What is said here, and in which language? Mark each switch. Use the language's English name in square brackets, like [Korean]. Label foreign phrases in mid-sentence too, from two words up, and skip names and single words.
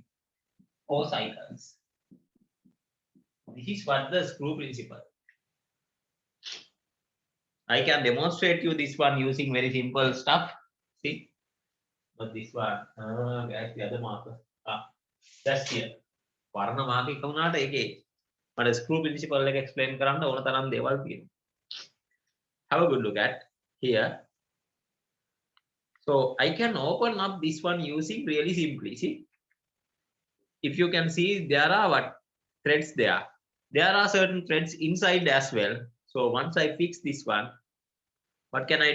[English] 4 cycles. This is what the screw principle. I can demonstrate you this one using very simple stuff. See, but this one, that's the other marker. That's here. [Sinhala] වර්ණ මාර්ග එක වුණාට ඒකේ මට [English] screw principle [Sinhala] එක explain කරන්න ඕන තරම් දේවල් තියෙනවා. [English] Have a good look at here. So I can open up this one using really simply. See, if you can see, there are what threads there. There are certain threads inside as well. So once I fix this one, what can I do?